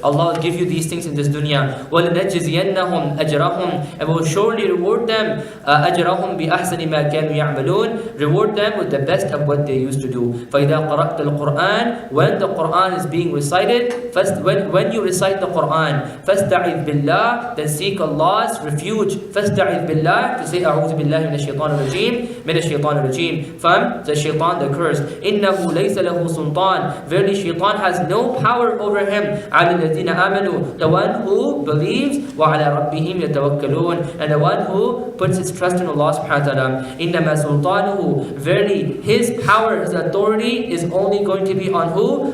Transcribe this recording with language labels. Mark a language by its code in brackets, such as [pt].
[en] Allah will give you these things in this dunya. [ar] وَلَنَجْزِيَنَّهُمْ أَجْرَهُمْ. [en] And will surely reward them [ar] أَجْرَهُمْ بِأَحْسَنِ مَا كَانُوا يَعْمَلُونَ. [en] Reward them with the best of what they used to do. [ar] فَإِذَا قَرَأْتَ الْقُرْآنِ. [en] When the Qur'an is being recited, when you recite the Qur'an, [ar] فَاسْتَعِذْ بِاللَّهِ. [en] Then seek Allah's refuge. [ar] فَاسْتَعِذْ بِاللَّهِ, to say أعوذ بالله من الشيطان الرجيم, من الشيطان الرجيم, [en] from the shaitan the cursed. [ar] إِنَّهُ لَيْسَ لَهُ سُلْطَانٌ. [en] Verily shaitan has no power over him. [ar] عَلَى الَّذِينَ آمَنُوا. [en] The one who believes. [ar] وَعَلَى رَبِّهِمْ يَتَوَكَّلُونَ. [en] And the one who puts his trust in Allah subhanahu wa ta'ala. [ar] إِنَّمَا سُلْطَانُهُ. [en] Verily his power, his authority is only going to be on who?